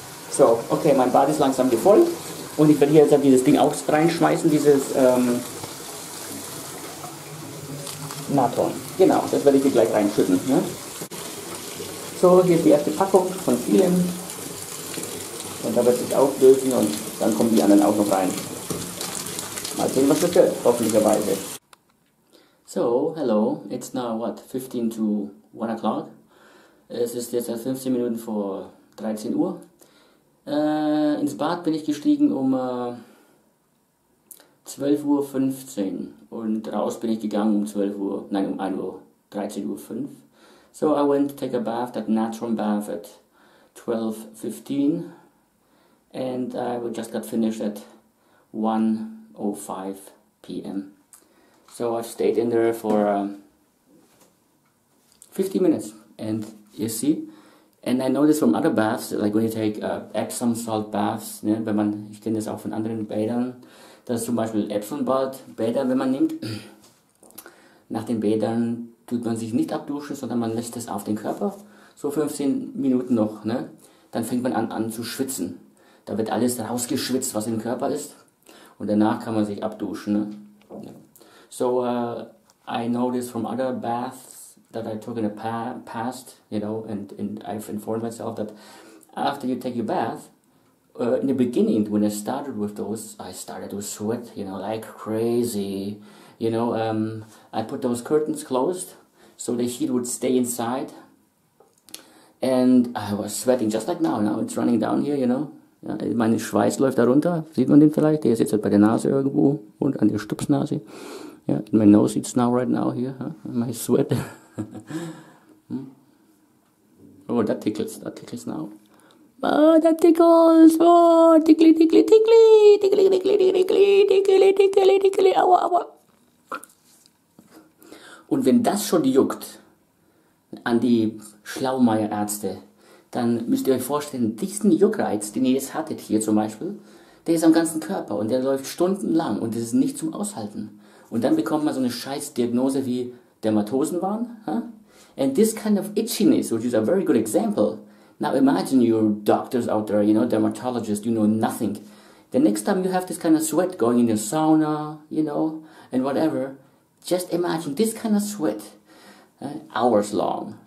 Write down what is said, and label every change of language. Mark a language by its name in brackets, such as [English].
[German] So, okay, mein Bad ist langsam gefüllt und ich werde hier jetzt dieses Ding auch reinschmeißen, dieses Natron. Genau, das werde ich hier gleich reinschütten. Ne? So, hier ist die erste Packung von vielen. Und da wird sich auflösen und dann kommen die anderen auch noch rein. Mal sehen, was das wird, hoffentlicherweise. [English] So, hello, it's now what, 15 to 1 o'clock. [German] Es ist jetzt 15 Minuten vor 13 Uhr. Ins Bad bin ich gestiegen um 12:15 Uhr und raus bin ich gegangen um 12 Uhr, nein um 1 Uhr, 13:05 Uhr. [English] So I went to take a bath at Natron Bad at 12:15 and I just got finished at 1:05 p.m. So I've stayed in there for 50 minutes and you see, and I know this from other baths, like when you take Epsom salt baths, [German] ne, wenn man, ich kenne das auch von anderen Bädern, dass zum Beispiel Epsom Bäder, wenn man nimmt, nach den Bädern tut man sich nicht abduschen, sondern man lässt es auf den Körper, so 15 Minuten noch, ne, dann fängt man an zu schwitzen. Da wird alles rausgeschwitzt, was im Körper ist, und danach kann man sich abduschen. Ne? [English] So I know this from other baths that I took in the past, you know, and I've informed myself that after you take your bath, in the beginning, when I started with those, I started to sweat, you know, like crazy. You know, I put those curtains closed so the heat would stay inside, and I was sweating just like now. Now it's running down here, you know. [German] Ja, mein Schweiß läuft da runter, sieht man den vielleicht? Der ist jetzt halt bei der Nase irgendwo und an der Stupsnase. [English] Ja, my nose it's now right now here, huh? My sweat. Oh, that tickles now. Oh, that tickles, oh, tickly, tickly, tickly, tickly, tickly, tickly, tickly, tickly, tickly, aua, aua. [German] Und wenn das schon juckt, an die Schlaumeierärzte, dann müsst ihr euch vorstellen, diesen Juckreiz, den ihr jetzt hattet hier zum Beispiel, der ist am ganzen Körper und der läuft stundenlang und das ist nicht zum Aushalten. Und dann bekommt man so eine Scheißdiagnose wie Dermatozoenwahn. Huh? [English] And this kind of itchiness, which is a very good example. Now imagine you're doctors out there, you know, dermatologists, you know nothing. The next time you have this kind of sweat going in the sauna, you know, and whatever, just imagine this kind of sweat, hours long.